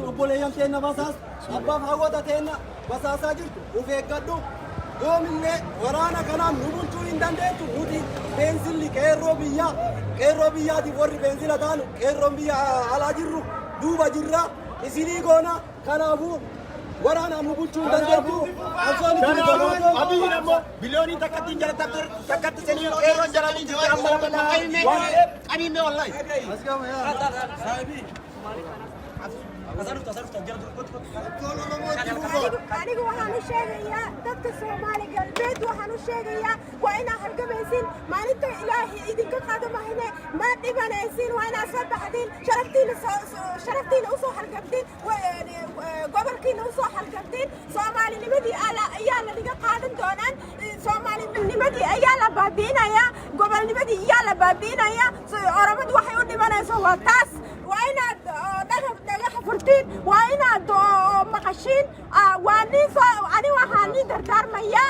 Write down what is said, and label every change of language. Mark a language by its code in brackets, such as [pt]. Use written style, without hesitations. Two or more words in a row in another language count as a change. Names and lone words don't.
[om] obboleeyyan teenna basaastu abbaaf hawwata teenna basaasaa jirtu uf eeggadhu yoomillee waraana kanaan nu bulchuu hin dandeettu nuti beensilli qeerroo biyyaatiif warri beensila taanu qeerroon biyya alaa jirru duuba jirra isinii goona kanaafuu waraanaan nu bulchuu hin dandeettu abiyyiin ammoo biliyoonii takkattiin takkatti sanii qeerroon jalanii jirti amma lama qabiinne wallahi [so] anigu waxaan u sheegayaa dadka Soomaali galbeed waxaan u sheegayaa waa inaa halgamaysiin maalinta ilaahay idinka qaadamahine ma dhibanaysiin waa inaa soo baxdiin sharaftiina usoo halgamtiin gobolkiina usoo halgamtiin Soomaalinimadii ayaa la dhiga qaadan doonaan Soomaalinimadii ayaa la baabi'inayaa gobolnimadii ayaa la baabi'inayaa Oromadu waxay u dhibanayso waa taas waa inaad dhagax furtiin waa inaad maqashiin ani waxaan ii dardaarmayaa